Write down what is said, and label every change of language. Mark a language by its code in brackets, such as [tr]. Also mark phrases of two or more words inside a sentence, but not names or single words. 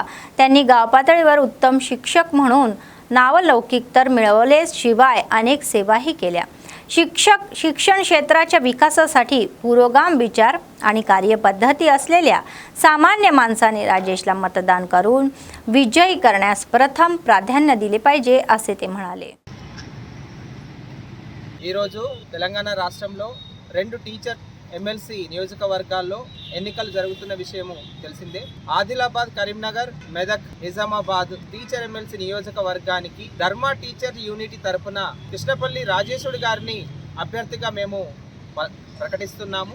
[mr] त्यांनी गाव पातळीवर उत्तम शिक्षक म्हणून नावलौकिक तर मिळवलेच, शिवाय अनेक सेवाही केल्या. शिक्षण क्षेत्राच्या विकासासाठी पुरोगाम विचार आणि कार्यपद्धती असलेल्या सामान्य माणसाने राजेशला मतदान करून विजयी करण्यास प्रथम प्राधान्य दिले पाहिजे, असे ते म्हणाले. [te] ఈరోజు తెలంగాణ రాష్ట్రంలో 2 టీచర్ ఎమ్మెల్సీ నియోజకవర్గాల్లో ఎన్నికలు జరుగుతున్న విషయము తెలిసిందే. ఆదిలాబాద్, కరీంనగర్, మెదక్, నిజామాబాద్ టీచర్ ఎమ్మెల్సీ నియోజకవర్గానికి ధర్మ టీచర్ యూనిటీ తరపున కృష్ణపల్లి రాజేశుడి గారిని అభ్యర్థిగా మేము ప్రకటిస్తున్నాము.